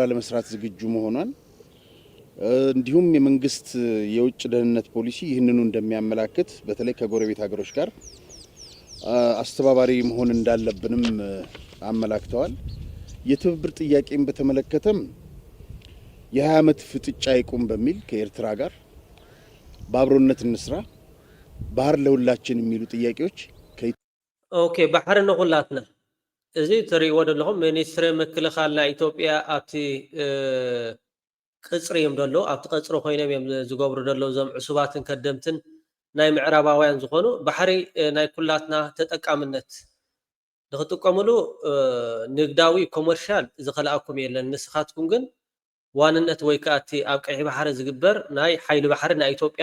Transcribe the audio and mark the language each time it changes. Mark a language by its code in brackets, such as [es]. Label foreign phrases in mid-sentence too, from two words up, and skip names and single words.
[am] ለመስራት ዝግጁ መሆኗን እንዲሁም የመንግስት የውጭ ደህንነት ፖሊሲ ይህንኑ እንደሚያመላክት በተለይ ከጎረቤት ሀገሮች ጋር አስተባባሪ መሆን እንዳለብንም አመላክተዋል። የትብብር ጥያቄን በተመለከተም የ20 ዓመት ፍጥጫ ይቁም በሚል ከኤርትራ ጋር በአብሮነት እንስራ፣ ባህር ለሁላችን የሚሉ ጥያቄዎች [ti] ኦኬ ባህር ለሁላትና እዚ ትሪእዎ ዘለኹም ሚኒስትሪ ምክልኻልና ኢትዮጵያ ኣብቲ ቅጽሪ እዮም ደሎ ኣብቲ ቅጽሪ ኮይኖም እዮም ዝገብሩ ደለው ዞም ዕሱባትን ከደምትን ናይ ምዕራባውያን ዝኾኑ ባሕሪ ናይ ኩላትና ተጠቃምነት ንኽጥቀምሉ ንግዳዊ ኮመርሻል ዝኸልኣኩም የለን ንስኻትኩም ግን ዋንነት ወይ ከዓ እቲ ኣብ ቀይሕ ባሕሪ ዝግበር ናይ ሓይሊ ባሕሪ ናይ ኢትዮጵያ